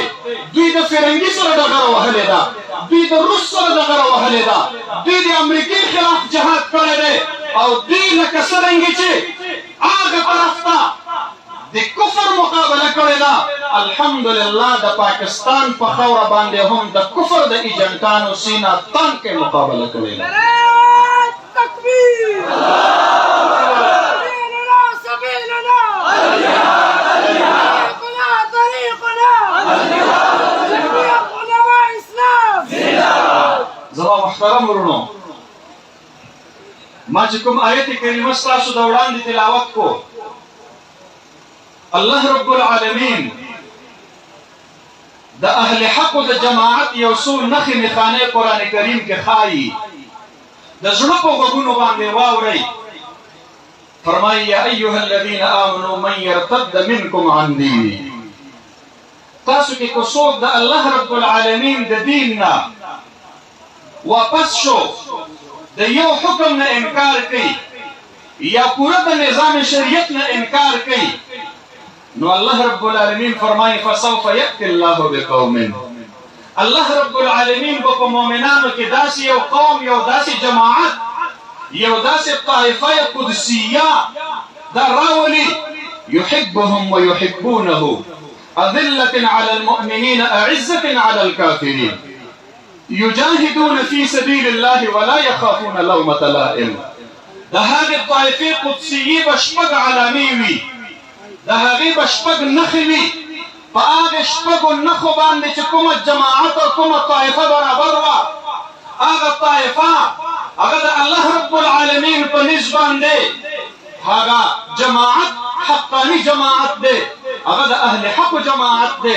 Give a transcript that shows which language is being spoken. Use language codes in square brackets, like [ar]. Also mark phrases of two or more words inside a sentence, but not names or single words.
[ps] دوی د فرنګي سره ډغره وهلې ده، دوی د روس سره ډغره وهلې ده، دوی د امریکې خلاف جهاد کړی دی، او دوی لکه څرنګې چې هغه طرف ته د کفر مقابله کړې ده، الحمدلله د پاکستان په خاوره باندې هم د کفر د ایجنټانو سینه تان کې مقابله کړې ده. [ar] تكبير سبيلنا سبيلنا طريقنا جميع علماء اسلام. [ps] زما محترم ورونو، ما چې کوم آیت کریمه ستاسو د وړاندې تلاوت کو، الله رب العالمین د اهل حق او د جماعت یو څو نښې نښانې قرآن کریم کې ښایي، د زړه په غوږونو باندې واورئ. فرمایي [ar] یا ایها الذین آمنوا من یرتد منکم عن دینه، [ps] تاسو کې کو څوک د الله رب العالمین د دین نه واپس شو، د یو حکم نه انکار کوي یا پوره د نظام شریعت نه انکار کوي، نو الله رب العالمین فرمایي [ar] فسوف یأتی الله بقوم، [ps] الله رب العالمین په مؤمنانو کې داسې یو قوم، یو داسې جماعت، یو داسې طائفه قدسیه دا راولي، [ar] يحبهم ويحبونه أذلة على المؤمنين أعزة على الكافرين يجاهدون في سبيل الله ولا يخافون لومة لائم. [ps] ده [ar] هذه الطائفة قدسية [ps] بشپږ علامې وي، ده هغې بشپږ نښې وي، په هغې شپږو نښو باندې چې کومه جماعت او کومه طائفه برابر وه، هغه طائفه هغه د الله رب العالمین په نسبت باندې هغه جماعت حقانی جماعت دی، هغه د اهل حق جماعت دی.